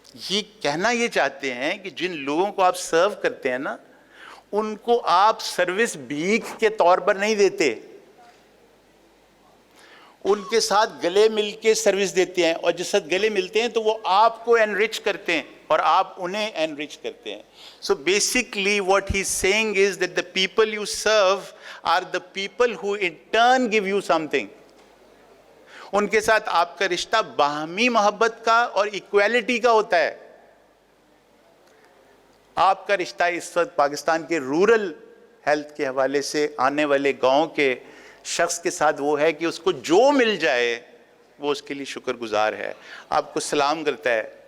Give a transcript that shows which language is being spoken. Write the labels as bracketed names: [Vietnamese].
[Urdu] یہ کہنا یہ چاہتے ہیں کہ جن لوگوں کو آپ سرو کرتے ہیں نا, ان کو آپ سروس بھیک کے طور پر نہیں دیتے, ان کے ساتھ گلے مل کے سروس دیتے ہیں, اور جس وقت گلے ملتے ہیں تو وہ آپ کو انرچ کرتے ہیں اور آپ انہیں انرچ کرتے ہیں. [English] So basically what he's saying is that the people you serve are the people who in turn give you something. [Urdu] ان کے ساتھ آپ کا رشتہ باہمی محبت کا اور ایکویلٹی کا ہوتا ہے. آپ کا رشتہ اس وقت پاکستان کے رورل ہیلتھ کے حوالے سے آنے والے گاؤں کے شخص کے ساتھ وہ ہے کہ اس کو جو مل جائے وہ اس کے لیے شکر گزار ہے, آپ کو سلام کرتا ہے.